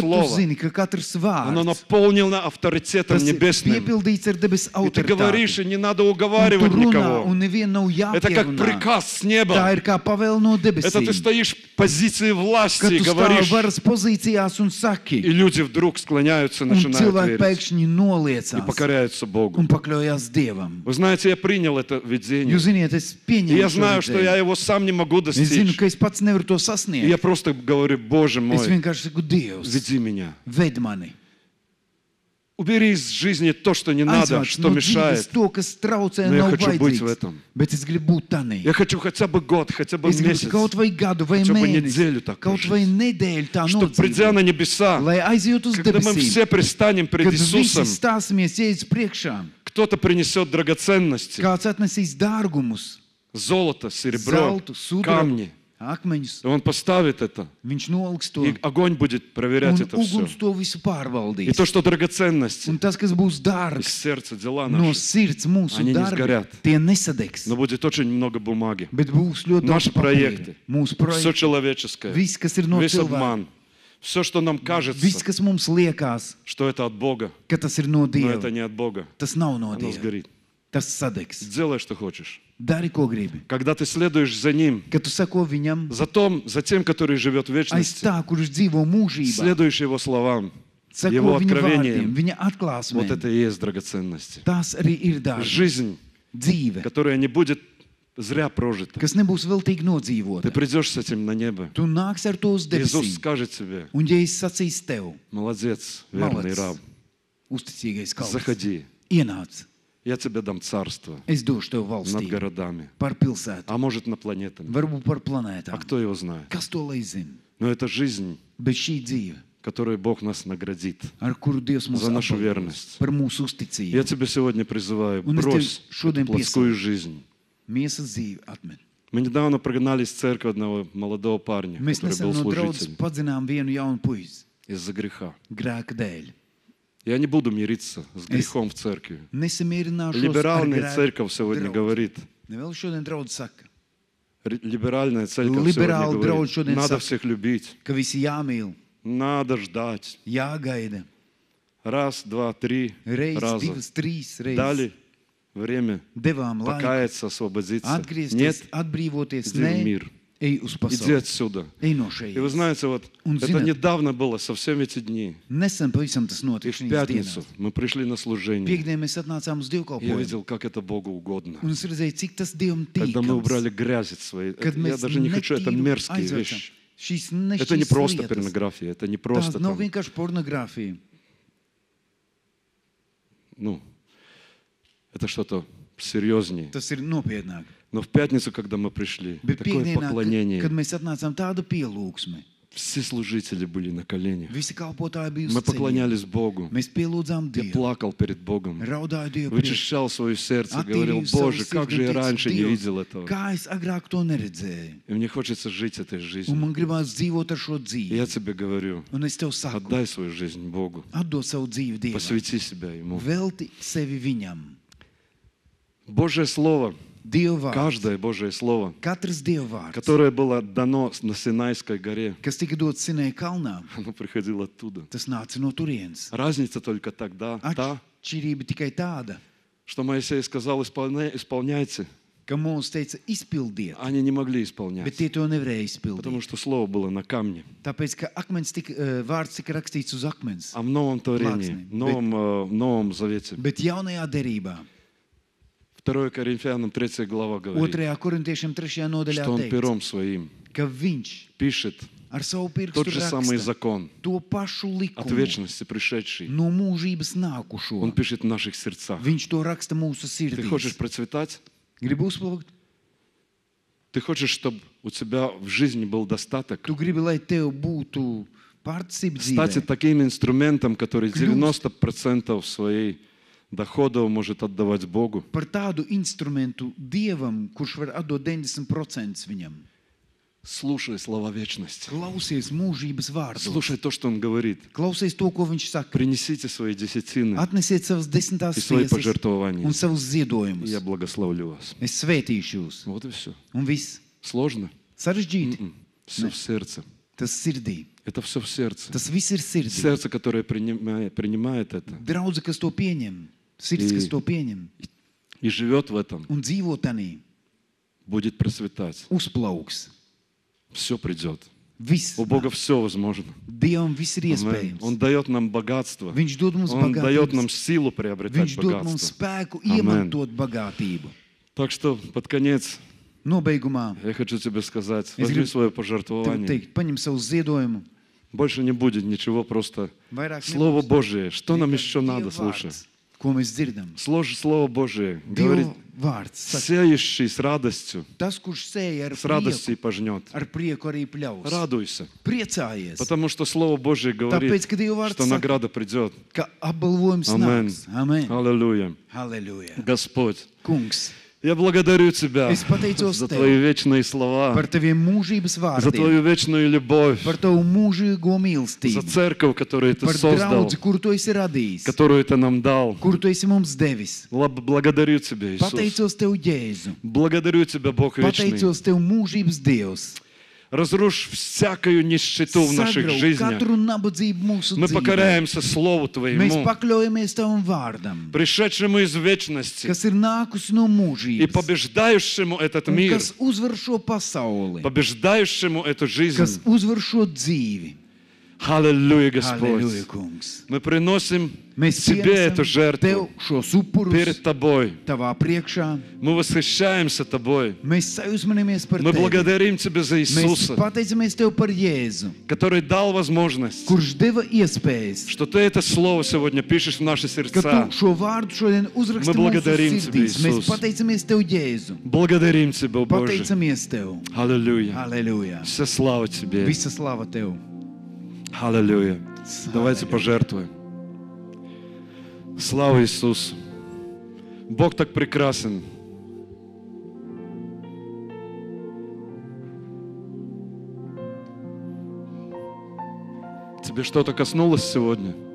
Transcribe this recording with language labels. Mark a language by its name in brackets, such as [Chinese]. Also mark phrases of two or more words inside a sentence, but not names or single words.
[Russian] слово, [Latvian] zini, ka katrs [Russian] оно [Latvian] vārds [Russian] наполнено авторитетом [Latvian] tas ir [Russian] небесным. [Latvian] piepildīts ar debes [Russian] И ты говоришь, [Latvian] autoritāti. [Russian] и не надо [Latvian] Un tu [Russian] уговаривать [Latvian] runā, [Russian] никого. [Latvian] un nevienu nav [Russian] Это как [Latvian] jāpierunā. [Russian] приказ с [Latvian] Tā [Russian] неба. [Latvian] ir kā pavēle no [Russian] Это ты [Latvian] debesīm. [Russian] стоишь в позиции власти [Latvian] Kad [Russian] и [Latvian] tu stāvi [Russian] говоришь, [Latvian] varas pozīcijās un saki, [Russian] и люди вдруг склоняются, [Latvian] un [Russian] начинают [Latvian] cilvēki [Russian] верить [Latvian] pēkšņi [Russian] и [Latvian] noliecās [Russian] покоряются Богу. [Latvian] un pakļaujās Dievam. [Russian] Вы знаете, я принял это видение. [Latvian] Jūs ziniet, es [Russian] И [Latvian] pieņemu [Russian] я [Latvian] šo [Russian] знаю, что я [Latvian] redzējumu. [Russian] его сам не могу [Latvian] Es zinu, [Russian] достичь. [Latvian] ka es pats nevaru to [Russian] И [Latvian] sasniegt. [Russian] я просто говорю, Боже [Latvian] Es [Russian] мой, [Latvian] vienkārši saku, Dievs, [Russian] веди меня. [Latvian] ved mani. [Russian] Убери из жизни то, что не надо, [Latvian] Aizvāc [Russian] что [Latvian] no dzīves [Russian] мешает. [Latvian] to, kas traucē, [Russian] Но я [Latvian] nav [Russian] хочу быть в [Latvian] vajadzīgs. [Russian] этом. [Latvian] Bet es gribu būt tanī. [Russian] Я хочу хотя бы год, хотя бы [Latvian] Es gribu [Russian] месяц, [Latvian] kaut vai gadu, vai [Russian] хотя бы [Latvian] mēnesi, [Russian] неделю так [Latvian] kaut vai [Russian] прожить. [Latvian] nedēļu tā [Russian] Чтобы, придя [Latvian] nodzīvot, [Russian] на небеса, [Latvian] lai aiziet uz [Russian] когда мы [Latvian] debesīm, [Russian] все пристанем пред [Latvian] kad visi [Russian] Иисусом, [Latvian] stāsimies ieiet priekšā. [Russian] кто-то принесет драгоценности, [Latvian] Kāds atnesīs dārgumus, [Russian] золото, серебро, [Latvian] zeltu, sudrabu, [Russian] камни. [Latvian] akmeņus. [Russian] И Он поставит это, [Latvian] Viņš noliks to, [Russian] и огонь будет проверять [Latvian] un [Russian] это все. [Latvian] uguns to visu [Russian] И [Latvian] pārvaldīs. [Russian] то, что драгоценности [Latvian] Un tas, kas būs [Russian] из [Latvian] dārgs [Russian] сердца, дела [Latvian] no [Russian] наши, [Latvian] sirds, mūsu [Russian] Они не [Latvian] darbi, [Russian] сгорят. [Latvian] tie nesadegs. [Russian] но будет очень много бумаги. [Latvian] Bet būs ļoti [Russian] Наши [Latvian] daudz papīra. [Russian] проекты, [Latvian] Mūsu [Russian] все [Latvian] projekti, [Russian] человеческое, [Latvian] viss, kas ir no [Russian] весь [Latvian] cilvēka, [Russian] обман, все, что нам [Latvian] viss, [Russian] кажется, [Latvian] kas mums liekas, [Russian] что это от Бога, [Latvian] ka tas ir no [Russian] но [Latvian] Dieva, [Russian] это не от Бога. [Latvian] tas nav no [Russian] Оно [Latvian] Dieva. [Russian] сгорит. [Latvian] Tas sadegs. [Russian] Делай, что хочешь. [Latvian] Dari, ko gribi. [Russian] Когда ты следуешь за Ним, [Latvian] Kad tu seko viņam [Russian] за тем, который живет в [Latvian] aiz [Russian] вечности, [Latvian] tā, kurš dzīvo mūžībā, [Russian] следуешь Его словам, [Latvian] seko [Russian] Его [Latvian] viņa vārdiem, [Russian] откровениям, [Latvian] viņa [Russian] вот [Latvian] atklāsmēm, [Russian] это и есть драгоценности. [Latvian] tas arī ir dārgi. [Russian] Жизнь, [Latvian] Dzīve, [Russian] которая не будет зря прожита. [Latvian] kas nebūs veltīgi [Russian] Ты [Latvian] nodzīvota. [Russian] придешь с этим на небо. [Latvian] Tu nāks ar to uz [Russian] Иисус [Latvian] debesīm. [Russian] скажет тебе, [Latvian] Un ja es sacīšu tev, [Russian] молодец, верный [Latvian] malacis, [Russian] раб, [Latvian] uzticīgais kalps, [Russian] заходи, [Latvian] ienāc, [Russian] я тебе дам царство [Latvian] es došu tev [Russian] над [Latvian] valstību [Russian] городами, [Latvian] par pilsētu, [Russian] а может над планетами. [Latvian] varbūt par [Russian] А [Latvian] planētām. [Russian] кто его знает? [Latvian] Kas to lai zina? [Russian] Но это жизнь, [Latvian] Bet šī dzīve, [Russian] которой Бог нас наградит. [Latvian] ar kuru Dievs mūs [Russian] За нашу [Latvian] apbalvos, [Russian] верность. [Latvian] par mūsu [Russian] Я [Latvian] uzticību, [Russian] тебя сегодня призываю, [Latvian] Un es tev [Russian] брось [Latvian] šodien [Russian] эту плоскую жизнь. [Latvian] miesas dzīve atmet. [Russian] Мы недавно прогнали из церкви одного молодого парня, [Latvian] Mēs [Russian] который [Latvian] nesen [Russian] был [Latvian] no draudzes [Russian] служителем, [Latvian] padzinām vienu jaunu puisi [Russian] из-за греха. [Latvian] grēka dēļ. [Russian] Я не буду мириться с грехом в церкви. [Latvian] Nesamierināšos ar [Russian] Либеральная [Latvian] grēku [Russian] церковь сегодня [Latvian] draudzi. [Russian] говорит, [Latvian] Vēl šodien draudz saka, [Russian] либеральная церковь Либерал, сегодня драуд, говорит, [Latvian] šodien [Russian] надо [Latvian] saka. [Russian] всех любить, [Latvian] ka visi jāmīl, [Russian] надо ждать. [Latvian] jāgaida. [Russian] Раз, два, три [Latvian] Reiz, [Russian] раза. [Latvian] divas, trīs reizes. [Russian] Дали время Devām laiku покаяться, освободиться. Нет, [Latvian] atgriezties, atbrīvoties. [Russian] иди в [Latvian] Nē, [Russian] мир. [Latvian] ej uz [Russian] Иди [Latvian] pasauli. [Russian] отсюда. [Latvian] Ej no [Russian] И вы [Latvian] šejienes. [Russian] знаете, вот Он это знает. недавно было, совсем эти дни. [Latvian] Nesen pavisam tas [Russian] И [Latvian] notika [Russian] в [Latvian] šīs [Russian] пятницу [Latvian] dienās. [Russian] мы пришли на служение. [Latvian] Piekdien mēs atnācām uz [Russian] Я [Latvian] dievkalpojumu. [Russian] видел, как это Богу угодно. [Latvian] Un es redzēju, cik tas Dievam [Russian] Когда мы [Latvian] tīkams. [Russian] убрали грязь от своей... [Latvian] Kad [Russian] Я [Latvian] mēs [Russian] даже не хочу, это [Latvian] netīru [Russian] мерзкие [Latvian] aizvērcam. [Russian] вещи. [Latvian] Šīs [Russian] Это не [Latvian] nešķīs [Russian] просто [Latvian] lietas. [Russian] порнография, это не [Latvian] Tās [Russian] просто [Latvian] nav [Russian] там, [Latvian] vienkārši pornogrāfija. [Russian] ну, это что-то серьезнее. [Latvian] Tas ir nopietnāk. [Russian] Но в пятницу, когда мы пришли, [Latvian] Bet [Russian] такое [Latvian] piekdienā, [Russian] поклонение, [Latvian] kad mēs atnācām tāda pielūgsme, [Russian] все служители были на коленях. [Latvian] visi kalpotāji bija uz [Russian] Мы [Latvian] ceļiem. [Russian] поклонялись Богу. [Latvian] Mēs pielūdzām [Russian] Я [Latvian] Dievu, [Russian] плакал перед Богом, [Latvian] raudāju Dievu priekšā. [Russian] вычищал свое сердце, говорил, [Latvian] Attīrīju savu [Russian] Боже, как [Latvian] sirdi [Russian] же [Latvian] un [Russian] я [Latvian] teicu, [Russian] раньше не [Latvian] Dievs, [Russian] видел этого. [Latvian] kā es agrāk to neredzēju. [Russian] И мне хочется жить этой [Latvian] Un [Russian] жизнью. [Latvian] man gribās dzīvot ar šo [Russian] И [Latvian] dzīvi. [Russian] я тебе говорю, [Latvian] Un es tev saku, [Russian] отдай свою жизнь Богу, [Latvian] atdod savu dzīvi Dievam. [Russian] посвяти себя Ему. [Latvian] Velti sevi Viņam. [Russian] Божье Слово, [Latvian] Dieva vārds. [Russian] каждое Божье Слово, [Latvian] Katrs Dieva vārds, [Russian] которое было дано на Синайской горе, [Latvian] kas tika dots Sinai kalnā, [Russian] оно приходило оттуда. [Latvian] tas nāca no turienes. [Russian] Разница только тогда, та, [Latvian] Atšķirība tikai tāda, [Russian] что Моисей сказал, исполняйте. [Latvian] ka mums teica izpildiet, [Russian] Они не могли [Latvian] bet [Russian] исполнять, [Latvian] tie to nevarēja [Russian] потому [Latvian] izpildīt. [Russian] что Слово было на камне. [Latvian] Tāpēc, ka akmens tika, vārds tika rakstīts uz akmens. [Russian] А в Новом Творении, Плаксный. в Новом Завете, [Latvian] Bet jaunajā derībā, [Russian] 2 Коринфянам 3 глава говорит, [Latvian] 2. korintiešiem 3. nodaļā [Russian] что Он [Latvian] teikts, [Russian] пером своим [Latvian] ka viņš [Russian] пишет [Latvian] ar savu pirkstu [Russian] тот же самый [Latvian] raksta [Russian] закон [Latvian] to pašu [Russian] от [Latvian] likumu [Russian] вечности пришедший. [Latvian] no mūžības nākušo. [Russian] Он пишет в наших сердцах. [Latvian] Viņš to raksta mūsu [Russian] Ты хочешь [Latvian] sirdīs. [Russian] процветать? [Latvian] Gribu uzplaukt? [Russian] Ты хочешь, чтобы у тебя в жизни был достаток? [Latvian] Tu gribi, lai tev būtu pārticība [Russian] Стать [Latvian] dzīvē. [Russian] таким инструментом, который Клюст. 90% своей доходов может отдавать Богу. [Latvian] Par tādu instrumentu Dievam, kurš var atdot 90% viņam. [Russian] Слушай слова вечности. [Latvian] Klausies mūžības vārdu. [Russian] Слушай то, что Он говорит. [Latvian] Klausies to, ko viņš saka. [Russian] Принесите свои десятины [Latvian] Atnesiet savas desmitās [Russian] и свои [Latvian] tiesas [Russian] пожертвования. [Latvian] un savus [Russian] И [Latvian] ziedojumus. [Russian] я благословлю вас. [Latvian] Es svētīšu jūs. [Russian] Вот и все. [Latvian] Un viss. [Russian] Сложно? [Latvian] Sarežģīti. [Russian] Все в сердце. [Latvian] Tas sirdī. [Russian] Это все в сердце. [Latvian] Tas viss ir sirdī. [Russian] Сердце, которое принимает это [Latvian] Draudze, kas to pieņem. Sirds, kas to pieņem. [Russian] и живет в этом, [Latvian] Un dzīvo tanī. [Russian] будет процветать. [Latvian] Uzplauks. [Russian] Все придет. [Latvian] Viss. [Russian] У Бога все возможно. [Latvian] Dievam viss ir [Russian] Аминь. [Latvian] iespējams. [Russian] Он дает нам богатство. [Latvian] Viņš dod mums [Russian] Он дает нам [Latvian] bagātības. [Russian] силу приобретать [Latvian] Viņš dod mums [Russian] богатство. [Latvian] spēku Amen. iemantot bagātību. [Russian] Так что под конец [Latvian] Nobeigumā [Russian] я хочу тебе сказать, Я возьми говорю, свое [Latvian] tev [Russian] пожертвование. [Latvian] teikt, paņem savu ziedojumu. [Russian] Больше не будет ничего, просто [Latvian] Vairāk [Russian] Слово [Latvian] nebūs [Russian] Божие. Что нам [Latvian] tikai [Russian] еще надо, [Latvian] Dieva [Russian] слушай? [Latvian] vārds, ko mēs dzirdam. [Russian] Слово Божие говорит, [Latvian] Dieva vārds saka, [Russian] сеющий с радостью, [Latvian] tas, kurš sēja ar [Russian] с радостью и [Latvian] prieku, [Russian] пожнет. [Latvian] ar prieku arī pļaus. [Russian] Радуйся, [Latvian] Priecājies, [Russian] потому что Слово Божие говорит, [Latvian] tāpēc, ka Dieva [Russian] что [Latvian] vārds saka, [Russian] награда придет. [Latvian] ka apbalvojums Amen. nāks. Amen. [Russian] Аллилуйя. [Latvian] Halleluja. [Russian] Господь, [Latvian] Kungs, [Russian] я благодарю Тебя [Latvian] es pateicos [Russian] за [Latvian] Tev [Russian] Твои вечные слова, [Latvian] par Taviem mūžības [Russian] за [Latvian] vārdiem, [Russian] Твою вечную любовь, [Latvian] par Tavu mūžīgo [Russian] за [Latvian] mīlestību, [Russian] церковь, которую Ты [Latvian] par [Russian] создал, [Latvian] draudzi, kuru Tu esi radījis, [Russian] которую Ты нам дал. [Latvian] kuru Tu esi mums devis. [Russian] Благодарю Тебя, Иисус. [Latvian] Pateicos Tev, Jēzu. [Russian] Благодарю Тебя, Бог вечный. [Latvian] Pateicos Tev, mūžības Dievs. [Russian] Разрушь всякую нищету в наших [Latvian] Sagrauj [Russian] жизнях. [Latvian] katru nabadzību mūsu [Russian] Мы [Latvian] dzīvē. [Russian] покоряемся Слову [Latvian] Mēs [Russian] Твоему, [Latvian] pakļaujamies Tavam vārdam, [Russian] пришедшему из вечности [Latvian] kas ir nākus no [Russian] и [Latvian] mūžības, [Russian] побеждающему этот [Latvian] un [Russian] мир, [Latvian] kas uzvar šo pasauli, [Russian] побеждающему эту [Latvian] kas [Russian] жизнь. [Latvian] uzvar šo dzīvi. [Russian] Аллилуйя, [Latvian] Halleluja, [Russian] Господь. [Latvian] kungs. [Russian] Мы приносим [Latvian] Mēs [Russian] Тебе эту [Latvian] pienesam [Russian] жертву [Latvian] Tev šos upurus [Russian] перед Тобой. [Latvian] Tavā priekšā. [Russian] Мы восхищаемся Тобой. [Latvian] Mēs sajūsminamies par [Russian] Мы [Latvian] Tevi. [Russian] благодарим Тебя за [Latvian] Mēs [Russian] Иисуса, [Latvian] pateicamies Tev par Jēzu, [Russian] который dал возможность, [Latvian] kurš deva iespējas, [Russian] что Ты это Слово сегодня пишешь в наши [Latvian] ka [Russian] сердца. [Latvian] Tu šo vārdu šodien uzraksti [Russian] Мы [Latvian] mūsu [Russian] благодарим Тебя, [Latvian] sirdīs. Mēs [Russian] Иисус. [Latvian] pateicamies Tev, Jēzu. [Russian] Благодарим Тебя, Боже. [Latvian] Pateicamies Tev. [Russian] Аллилуйя. [Latvian] Halleluja. [Russian] Вся слава Тебе. [Latvian] Visa slava Tev. [Russian] Аллилуйя. Давайте пожертвуем. Слава Иисусу. Бог так прекрасен. Тебе что-то коснулось сегодня?